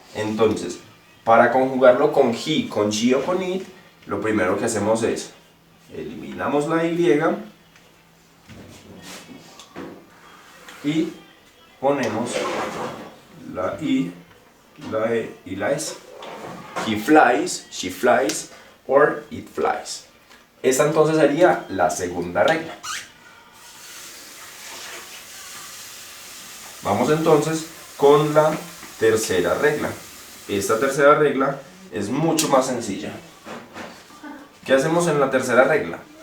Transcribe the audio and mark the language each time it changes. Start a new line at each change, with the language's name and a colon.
Spanish: Entonces para conjugarlo con he, con she o con it, lo primero que hacemos es eliminamos la Y y ponemos la I, la E y la S.
English: He flies, she flies, or it flies.
Spanish: Esta entonces sería la segunda regla. Vamos entonces con la tercera regla. Esta tercera regla es mucho más sencilla. ¿Qué hacemos en la tercera regla?